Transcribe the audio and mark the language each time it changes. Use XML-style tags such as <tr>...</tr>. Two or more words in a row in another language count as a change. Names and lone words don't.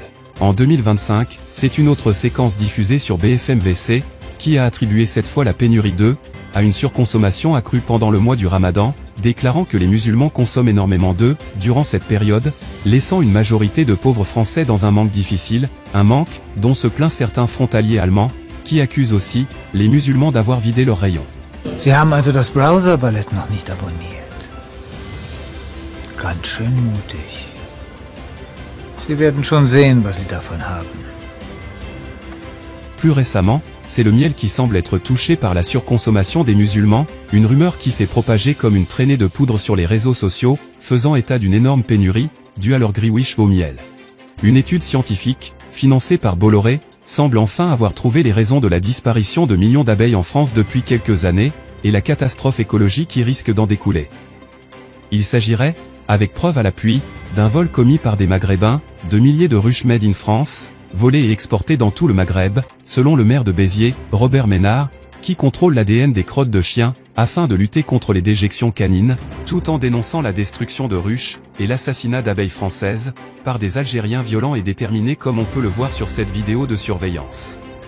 <fr>En 2025, c'est une autre séquence diffusée sur BFM VC, qui a attribué cette fois la pénurie d'œufs à une surconsommation accrue pendant le mois du Ramadan, déclarant que les musulmans consomment énormément d'œufs durant cette période, laissant une majorité de pauvres Français dans un manque difficile, un manque dont se plaint certains frontaliers allemands, qui accusent aussi les musulmans d'avoir vidé leurs rayons.</fr> <de>Sie haben also das Browser-Ballett noch nicht abonniert. Ganz schön mutig. Sie werden schon sehen, was Sie davon haben.</de> <fr>Plus récemment, c'est le miel qui semble être touché par la surconsommation des musulmans, une rumeur qui s'est propagée comme une traînée de poudre sur les réseaux sociaux, faisant état d'une énorme pénurie, due à leur greenwish au miel. Une étude scientifique, financée par Bolloré, semble enfin avoir trouvé les raisons de la disparition de millions d'abeilles en France depuis quelques années, et la catastrophe écologique qui risque d'en découler. Il s'agirait, avec preuve à l'appui, d'un vol commis par des Maghrébins, de milliers de ruches</fr> <en>made in France,</en> <fr>volées et exportées dans tout le Maghreb, selon le maire de Béziers, Robert Ménard, qui contrôle l'ADN des crottes de chiens, afin de lutter contre les déjections canines, tout en dénonçant la destruction de ruches, et l'assassinat d'abeilles françaises, par des Algériens violents et déterminés comme on peut le voir sur cette vidéo de surveillance.</fr>